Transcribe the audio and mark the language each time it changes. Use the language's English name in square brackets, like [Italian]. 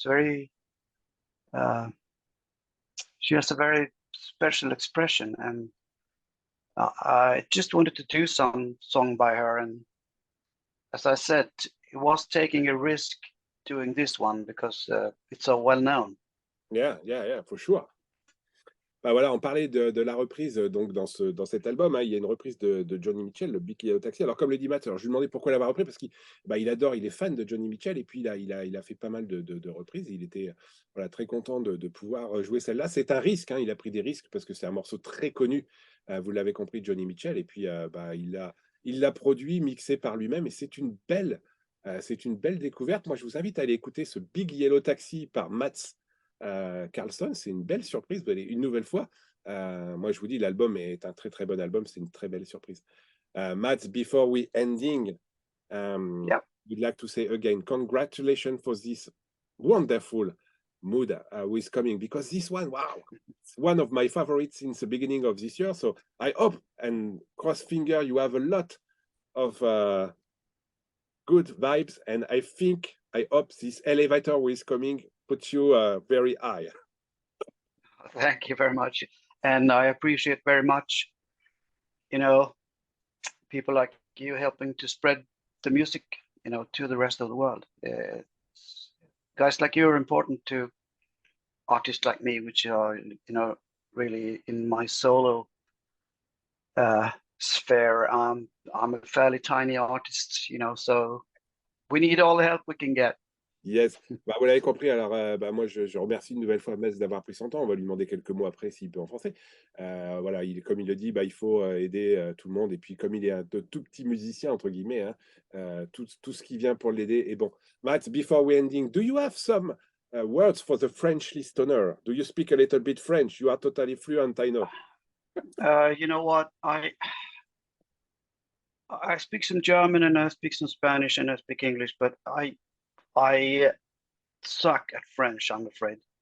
[English] It's very she has a very special expression, and I just wanted to do some song by her. And as I said, it was taking a risk doing this one because it's so well known. Yeah, for sure. [French] Bah voilà, on parlait de la reprise donc dans cet album, hein, il y a une reprise de Joni Mitchell, le Big Yellow Taxi. Alors comme le dit Matt, alors je lui demandais pourquoi l'avoir repris, parce qu'il adore, il est fan de Joni Mitchell, et puis il a fait pas mal de reprises. Il était voilà, très content de pouvoir jouer celle-là. C'est un risque, hein, il a pris des risques parce que c'est un morceau très connu, vous l'avez compris, Joni Mitchell, et puis il l'a produit, mixé par lui-même, et c'est une belle découverte. Moi, je vous invite à aller écouter ce Big Yellow Taxi par Mats Karlsson. C'est une belle surprise. Vous allez une nouvelle fois. Moi, je vous dis, l'album est un très bon album. C'est une très belle surprise. [English] Mats, before we ending, we'd like to say again, congratulations for this wonderful mood with coming, because this one, wow, it's one of my favorites since the beginning of this year. So I hope, and cross finger, you have a lot of good vibes, and I hope this elevator with coming puts you very high. Thank you very much, and I appreciate very much, you know, people like you helping to spread the music you know, to the rest of the world. Guys like you are important to artists like me, which are, you know, really in my solo sphere. I'm a fairly tiny artist, you know, so we need all the help we can get. [French] Yes, bah, vous l'avez compris. Alors, bah, moi, je remercie une nouvelle fois Metz d'avoir pris son temps. On va lui demander quelques mots après s'il peut en français. Voilà, comme il le dit, bah, il faut aider tout le monde. Et puis, comme il est un tout petit musicien, entre guillemets, hein, tout ce qui vient pour l'aider est bon. [English] Mats, before we ending, do you have some words for the French listener? Do you speak a little bit French? You are totally fluent, I know. You know what? I speak some German and I speak some Spanish and I speak English, but I suck at French, I'm afraid.